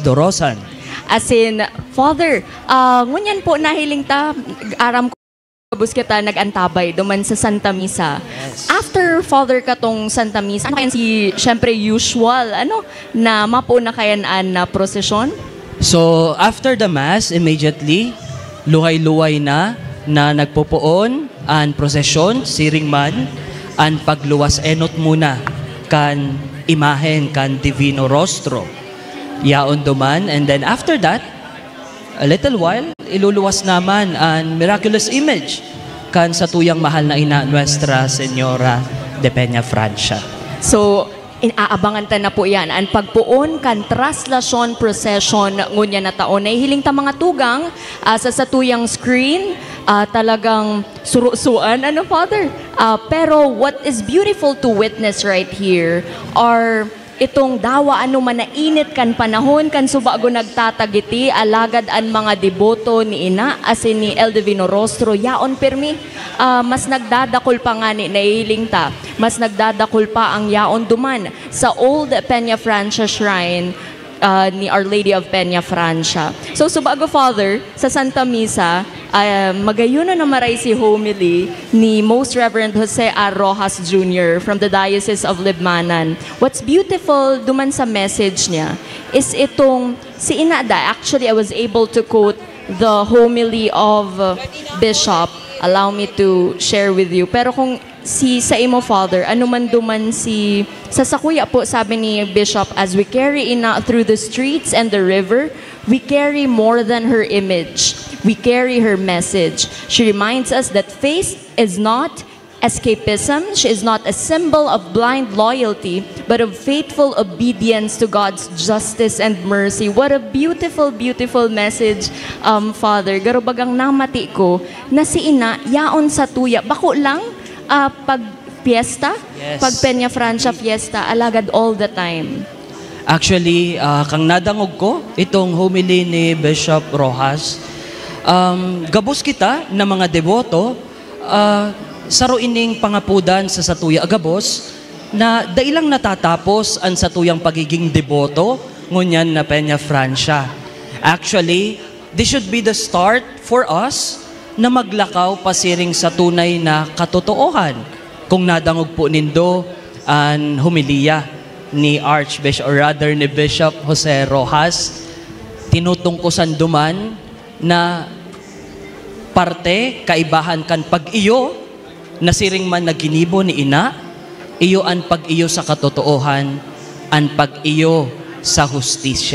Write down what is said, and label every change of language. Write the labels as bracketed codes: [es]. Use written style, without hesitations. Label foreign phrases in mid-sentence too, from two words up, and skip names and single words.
[bik] Dorosan. As in, Father, ngunyan po nahiling ta, aram ko gabos kita nag-antabay duman sa Santa Misa. Yes. After, Father, katong Santa Misa, ano kayan si, syempre, usual, na mapo na kayanaan na prosesyon? [en] So, after the Mass, immediately, [bik] luhay-luhay na nagpupuon ang prosesyon, siring man, ang pagluwas enot muna kan imahen kan Divino Rostro. Yaon duman, [en] and then after that, a little while, [bik] iluluwas naman ang [en] miraculous image [bik] kan sa tuyang mahal na ina Nuestra Señora de Peña Francia. So, inaabangan ta na po yan. Ang pagpuon kan traslasyon procession ngunya na taon. Nahihiling ta mga tugang sa satuyang screen, talagang surusuan, Father? Pero [en] what is beautiful to witness right here are [bik] itong dawa ano man na init kan panahon kan subago nagtatagiti alagad an mga deboto ni ina asin ni El Divino Rostro yaon permi mas nagdadakol pa nga ni naihiling ta mas nagdadakol pa ang yaon duman sa Old Peña Francia Shrine ni Our Lady of Peña Francia. So subago Father sa Santa Misa magayon na maray si homily ni Most Reverend Jose A. Rojas Jr. [en] from the Diocese of Libmanan. What's beautiful [bik] duman sa message niya is itong si Inada. [en] Actually, I was able to quote the homily of Bishop. Allow me to share with you. [bik] Pero kung sa imo Father, ano man duman sa sakuya po sabi ni Bishop, [en] as we carry Ina through the streets and the river, we carry more than her image. We carry her message. She reminds us that faith is not escapism. She is not a symbol of blind loyalty, but of faithful obedience to God's justice and mercy. What a beautiful, beautiful message, Father. [bik] Garo bagang namati ko na si Ina, yaon sa tuya. Bako lang, pag fiesta, Yes. pag Peña Francia fiesta, alagad [en] all the time. [bik] Actually, kang nadangog ko, itong homily ni Bishop Rojas, gabos kita na mga deboto, saro ining pangapudan sa satuya agabos, na dailang natatapos ang satuyang pagiging deboto, ngunyan na Peña Francia. [en] Actually, this should be the start for us [bik] na maglakaw pasiring sa tunay na katotoohan. Kung nadangog po nindo ang humiliya ni Archbishop or rather ni Bishop Jose Rojas, tinutungkusan duman na parte kaibahan kan pag-iyo na siring man naginibo ni ina, iyo ang pag-iyo sa katotoohan, ang pag-iyo sa hustisya.